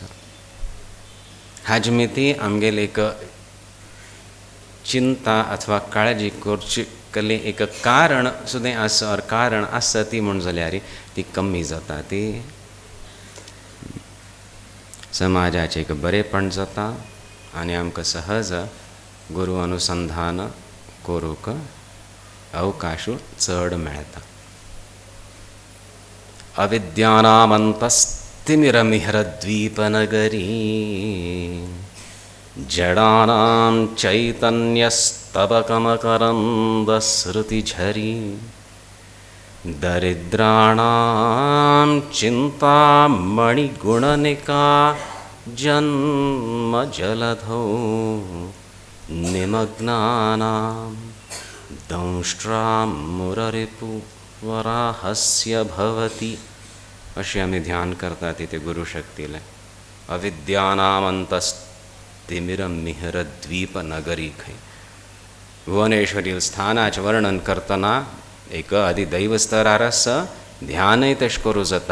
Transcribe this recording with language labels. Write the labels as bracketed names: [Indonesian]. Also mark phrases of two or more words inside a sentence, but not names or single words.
[Konkani] हाजे मिती आमगेली एक चिंता अथवा काळजी करची कसली एक कारण सुद्दां आसा और कारण आसा ती म्हण जाल्यार ती कमी जाता. ती समाजाचें एक बरेपण जाता आनी आमकां सहज गुरू अनुसंधान करूंक अवकाश चड मेळटा. [Sanskrit] अविद्यानामन्तस्तिमिरमिहरद्वीपनगरी जडानां चैतन्यस्तबकमकरन्दस्रुतिझरी दरिद्राणां चिन्तामणिगुणनिका जन्मजलधौ निमग्नानां दंष्ट्रामुररिपुवराहस्य भवति. [Konkani] अशें आमी ध्यान करतात ते गुरुशक्तीले. अविद्यानामन्तस्तिमिरमिहरद्वीपनगरी खंय भुवनेश्वरी स्थानाचें वर्णन करतना एक आदी दैवस्थरार आसा ध्यानय तशें करूं जाता.